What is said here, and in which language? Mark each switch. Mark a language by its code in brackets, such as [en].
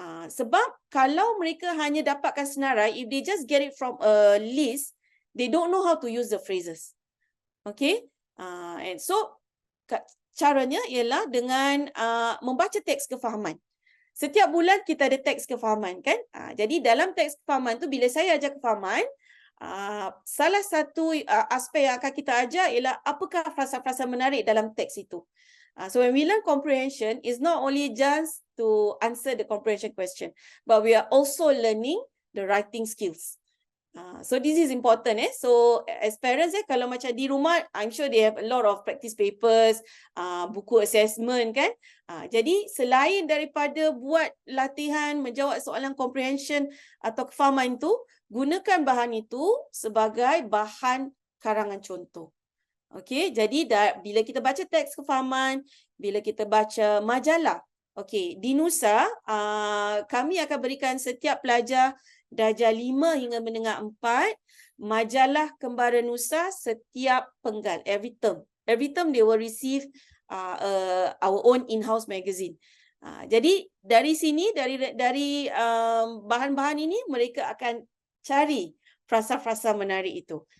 [ms] Sebab kalau mereka hanya dapatkan senarai, [en] if they just get it from a list, they don't know how to use the phrases. Okay? And so [ms] caranya ialah dengan membaca teks kefahaman. Setiap bulan kita ada teks kefahaman kan? Jadi dalam teks kefahaman tu bila saya ajar kefahaman, salah satu aspek yang akan kita ajar ialah apakah frasa-frasa menarik dalam teks itu. [en] So when we learn comprehension, it's not only just to answer the comprehension question, but we are also learning the writing skills. So this is important. So as parents, [ms] kalau macam di rumah, [en] I'm sure they have a lot of practice papers, buku assessment kan. [ms] Jadi selain daripada buat latihan menjawab soalan comprehension atau kefahaman itu, gunakan bahan itu sebagai bahan karangan contoh. Okey, jadi bila kita baca teks kefahaman, bila kita baca majalah, okey, di Nusa kami akan berikan setiap pelajar darjah 5 hingga menengah 4 majalah Kembara Nusa setiap penggal, [en] every term. Every term they will receive our own in-house magazine. [ms] Jadi dari sini, dari bahan-bahan ini mereka akan cari frasa-frasa menarik itu.